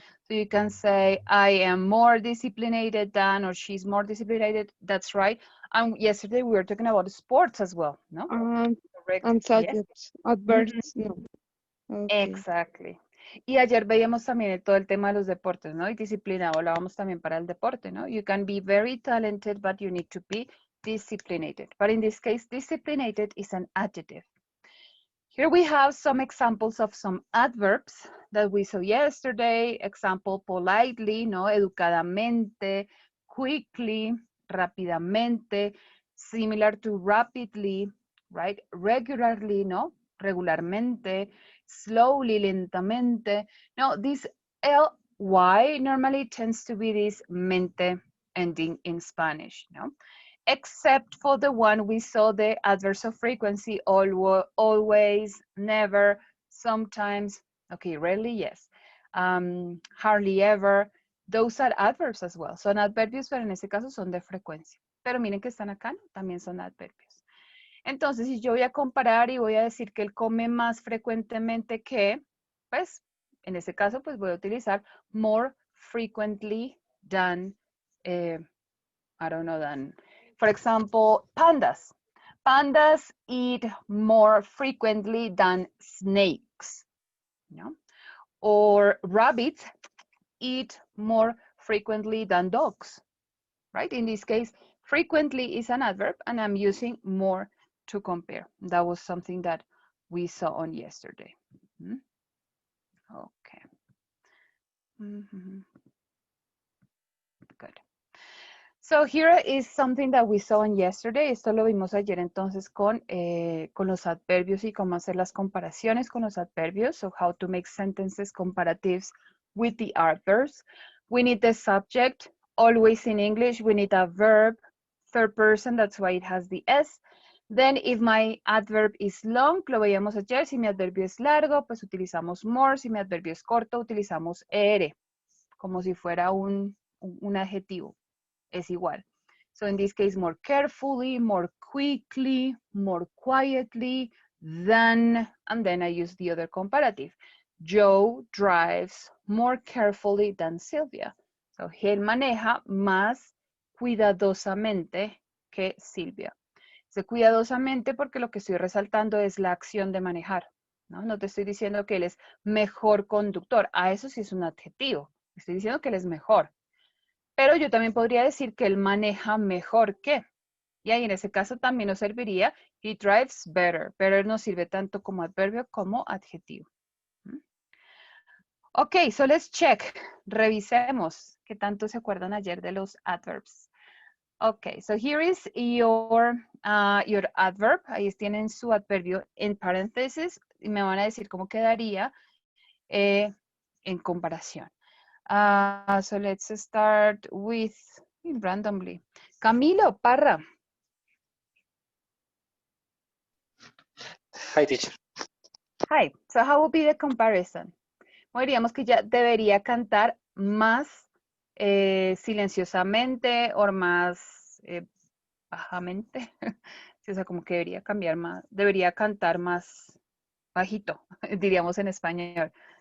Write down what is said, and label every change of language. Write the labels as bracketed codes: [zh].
[en] So you can say, I am more disciplinated than, or she's more disciplinated. That's right. And yesterday we were talking about sports as well, no? Correct. And Yes. subjects, adverbs, no. Okay. Exactly. [es] Y ayer veíamos también todo el tema de los deportes, ¿no? Y disciplinado, hablábamos también para el deporte, ¿no? [en] You can be very talented, but you need to be disciplinated. But in this case, disciplinated is an adjective. Here we have some examples of some adverbs that we saw yesterday. Example, politely, ¿no? Educadamente, quickly, rápidamente, similar to rapidly, right? Regularly, ¿no? Regularmente, slowly, lentamente. Now, this ly normally tends to be this mente ending in Spanish, ¿no? Except for the one we saw, the adverbs of frequency, always, never, sometimes, okay, rarely, yes, hardly ever. Those are adverbs as well. [es] Son adverbios, pero en este caso son de frecuencia. Pero miren que están acá, ¿no? También son adverbios. Entonces, si yo voy a comparar y voy a decir que él come más frecuentemente que, pues, en este caso, pues voy a utilizar [en] more frequently than, I don't know, than, for example, pandas. Pandas eat more frequently than snakes, ¿no? Or rabbits eat more frequently than dogs, right? In this case, frequently is an adverb, and I'm using more to compare. That was something that we saw on yesterday. Okay. Good. So here is something that we saw on yesterday. [es] Esto lo vimos ayer entonces con los adverbios y cómo hacer las comparaciones con los adverbios. [en] So how to make sentences comparatives with the adverbs. We need the subject. Always in English, we need a verb, third person, that's why it has the S. Then if my adverb is long, [es] lo veíamos ayer, si mi adverbio es largo, pues utilizamos more. Si mi adverbio es corto, utilizamos ER, como si fuera un adjetivo. Es igual. [en] So in this case, more carefully, more quickly, more quietly, than, and then I use the other comparative. Joe drives more carefully than Sylvia. [es] So él maneja más cuidadosamente que Silvia. Dice cuidadosamente porque lo que estoy resaltando es la acción de manejar. No te estoy diciendo que él es mejor conductor. A eso sí es un adjetivo. Estoy diciendo que él es mejor. Pero yo también podría decir que él maneja mejor que. Y ahí en ese caso también nos serviría [en] he drives better. [es] Better nos sirve tanto como adverbio como adjetivo. [en] Ok, so let's check. [es] Revisemos qué tanto se acuerdan ayer de los adverbs. [en] Ok, so here is your adverb. [es] Ahí tienen su adverbio en paréntesis y me van a decir cómo quedaría en comparación. [en] So let's start with randomly. Camilo Parra. Hi, teacher. Hi. So how would be the comparison? [es] Diríamos que ya debería cantar más silenciosamente o más bajamente. Sí, o sea, como que debería cambiar más, debería cantar más bajito, diríamos en español.